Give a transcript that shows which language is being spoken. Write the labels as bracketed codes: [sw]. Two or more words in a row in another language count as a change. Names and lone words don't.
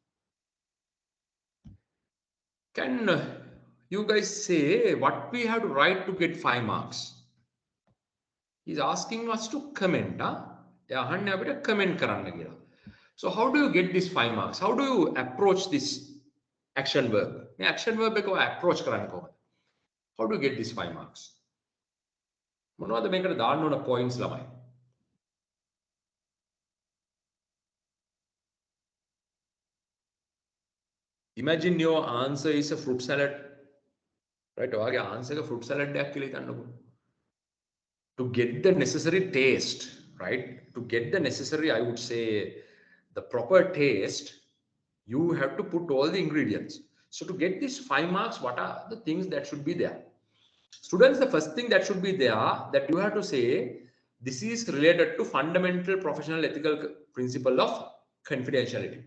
[en] Can you guys say what we have to write to get 5 marks? He's asking us to comment. Comment. So how do you get this 5 marks? How do you approach this action verb? Action verb approach. How do you get this 5 marks? [si] මොනවද මේකට දාන්න ඕන points ළමයි? [en] Imagine your answer is a fruit salad. Right? [si] ඔයාගේ answer එක [en] fruit salad [si] එකක් කියලා හිතන්නකෝ. [en] To get the necessary taste, right? To get the necessary, I would say, the proper taste, you have to put all the ingredients. So to get these 5 marks, what are the things that should be there? Students, the first thing that should be there, that you have to say, this is related to fundamental professional ethical principle of confidentiality.